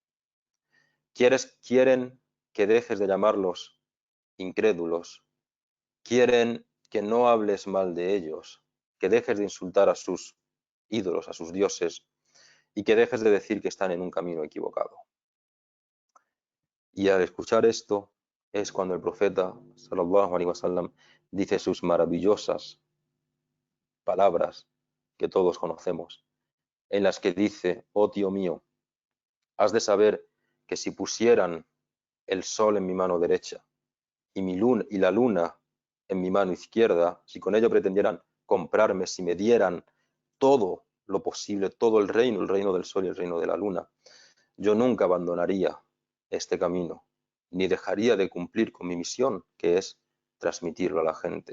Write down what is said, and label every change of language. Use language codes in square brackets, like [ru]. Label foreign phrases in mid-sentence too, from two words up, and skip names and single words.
[es] Quieren que dejes de llamarlos incrédulos, quieren que no hables mal de ellos, que dejes de insultar a sus ídolos, a sus dioses, y que dejes de decir que están en un camino equivocado. Y al escuchar esto es cuando el profeta [ar] صلى الله عليه وسلم [es] dice sus maravillosas palabras que todos conocemos, en las que dice: oh tío mío, has de saber que si pusieran el sol en mi mano derecha y la luna en mi mano izquierda, si con ello pretendieran comprarme, si me dieran todo lo posible, todo el reino del sol y el reino de la luna, yo nunca abandonaría este camino, ni dejaría de cumplir con mi misión, que es transmitirlo a la gente.